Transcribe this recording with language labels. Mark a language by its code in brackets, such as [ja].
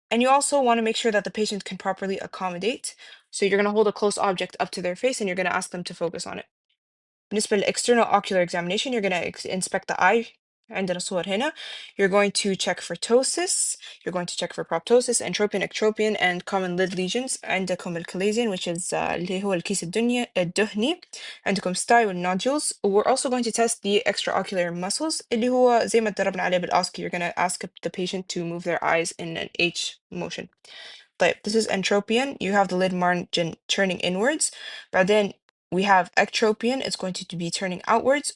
[en] And you also want to make sure that the patient can properly accommodate. So you're going to hold a close object up to their face and you're going to ask them to focus on it. [ar] بالنسبة [en] للexternal ocular examination, you're going to inspect the eye. [ar] عندنا صور هنا. [en] You're going to check for ptosis, you're going to check for proptosis, entropion, ectropion, and common lid lesions. [ar] عندكم الكليزين, which is اللي هو الكيس الدهني. عندكم ستاي والnodules. [en] We're also going to test the extraocular muscles, [ar] اللي هو زي ما اتدربنا عليه بالأوسكي. [en] You're going to ask the patient to move their eyes in an H motion. [ar] طيب, [en] this is entropion. You have the lid margin turning inwards. [ar] بعدين [en] we have ectropion. It's going to be turning outwards.